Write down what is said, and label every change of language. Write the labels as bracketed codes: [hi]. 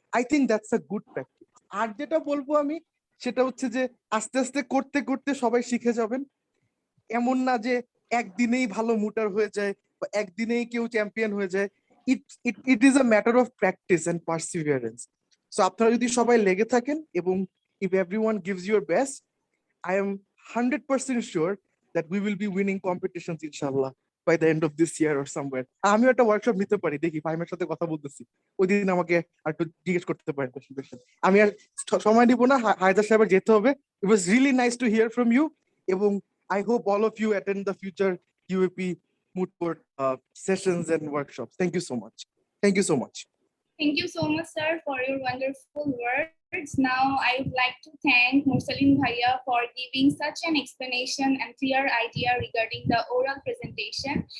[en] I think that's a good practice. [bn] আর যেটা বলবো আমি সেটা হচ্ছে যে আস্তে আস্তে করতে করতে সবাই শিখে যাবেন। এমন না যে একদিনেই ভালো মুটার হয়ে যায় বা একদিনেই কেউ চ্যাম্পিয়ন হয়ে যায়। [en] It is a matter of practice and perseverance. So [bn] আপনারা যদি সবাই লেগে থাকেন এবং [en] If everyone gives your best, I am 100% sure that we will be winning competitions inshallah by the end of this year or somewhere. [bn] আমিও একটা workshop নিতে পারি, দেখি ফাহিমের সাথে কথা বলতেছি, ওই দিন আমাকে আর একটু জিজ্ঞেস করতে পারেন কোয়েশ্চেন। আমি আর সময় দিব না, হায়দার সাহেবের যেতে হবে। [en] It was really nice to hear from you এবং I hope all of you attend the future UAP moot court sessions and workshops. Thank you so much. Thank you so much. Thank you so much, sir, for your wonderful words. Now, I would like to thank Mursaleen Bhaiya for giving such an explanation and clear idea regarding the oral presentation.